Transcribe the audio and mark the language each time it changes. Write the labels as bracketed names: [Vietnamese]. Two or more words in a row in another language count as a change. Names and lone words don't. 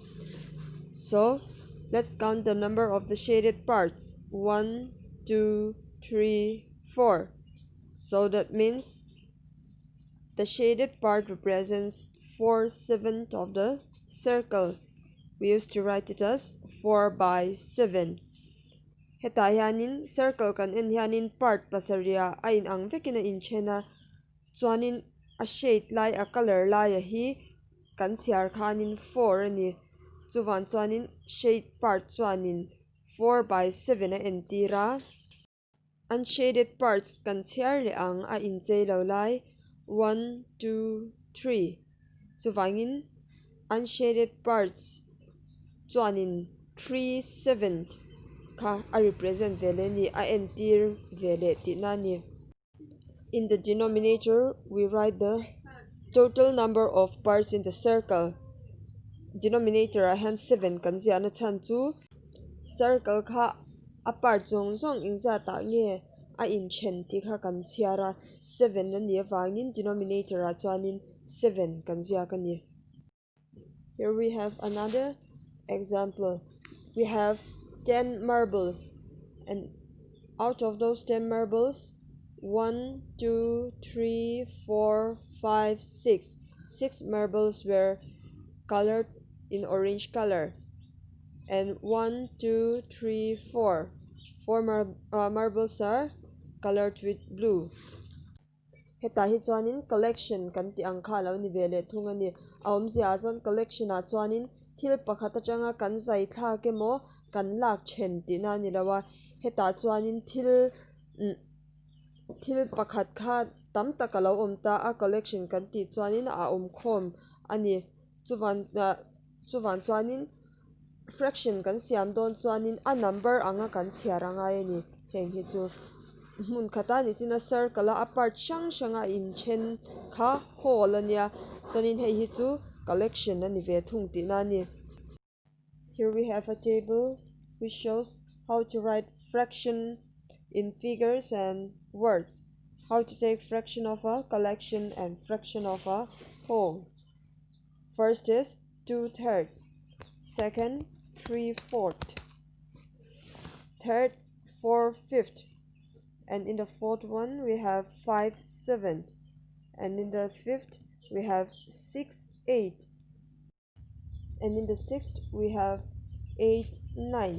[English] So, let's count the number of the shaded parts. 1, 2, 3, 4. So that means the shaded part represents 4/7 of the circle. We used to write it as 4 by 7. [Mizo] Heta hianin circle kan en hianin part pasaria a in ang vekina in chena chuanin a shade lai a color lai a hi kan siar khanin 4 ani. Chuwan chuanin [English] shade part [Mizo] chuanin [English] 4 by 7 [Mizo] a entira. [English] Unshaded parts [Mizo] kan siar le ang a in chei lo lai 1, 2, 3. Chuwangin [English] unshaded parts [Mizo] chuanin 3/7 ka a represent vele ni a entir vele ti na ni. [English] In the denominator, we write the total number of parts in the circle. [Mizo] Denominator a han 7 kan zia na chan chu circle kha a part zong zong in za ta nge a in chen ti kha kan chiara 7 na ni wangin denominator a chuanin 7 kan zia ka ni. [English] Here we have another example. We have 10 marbles, and out of those 10 marbles, 1, 2, 3, 4, 5, 6. 6 marbles were colored in orange color, and 1, 2, 3, 4. 4 marbles are colored with blue. [Mizo] Heta hi chuanin collection kan ti ang kha lo ni vele thunga ni awm zia zon collection a chuanin thil pakhat atanga kan zai thla ke mo kan lak chen ti na ni lawa. Heta chuanin thil pakhat kha tam taka lo om ta a collection kan ti chuanin a om khom ani. Chuwan chuanin fraction kan siam don chuanin a number anga kan chhiar anga ni heng hi chu mun khata ni china circle a part shang shanga in chen kha hole ania chuanin hei hi chu collection ani ve thung ti na ni. [English] Here we have a table which shows how to write fraction in figures and words, how to take fraction of a collection and fraction of a whole. First is 2/3, second 3/4, third 4/5, and in the fourth one we have 5/7, and in the fifth we have 6/8, and in the sixth we have 8/9.